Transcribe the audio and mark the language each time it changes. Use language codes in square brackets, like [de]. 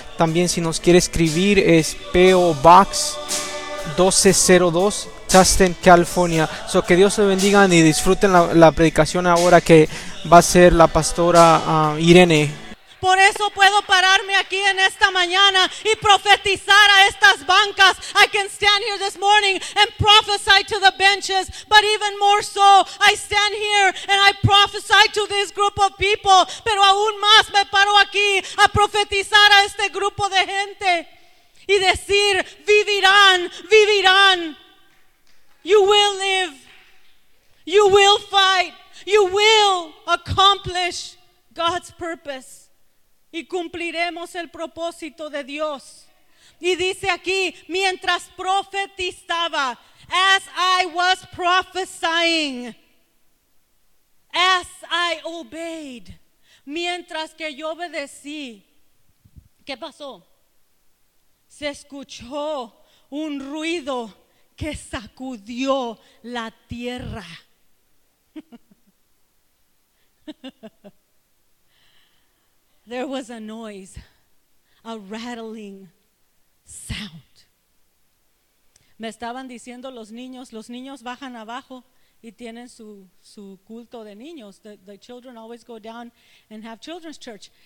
[es] También, si nos quiere escribir, es P.O. Box 1202, Tustin, California. So, que Dios te bendiga y disfruten la predicación ahora que va a ser la pastora Irene. Por eso puedo pararme aquí en esta mañana y profetizar a estas bancas. [en] I can stand here this morning and prophesy to the benches, but even more so, I stand here and I prophesy to this group of people. [es] Pero aún más me paro aquí a profetizar a este grupo de gente y decir, vivirán, vivirán. [en] You will live. You will fight. You will accomplish God's purpose. [es] Y cumpliremos el propósito de Dios. Y dice aquí, mientras profetizaba, [en] as I was prophesying, as I obeyed, [es] mientras que yo obedecí, ¿qué pasó? Se escuchó un ruido que sacudió la tierra. [en] There was a noise, a rattling sound. [es] Me estaban diciendo los niños bajan abajo y tienen su culto de niños. [en] The children always go down and have children's church.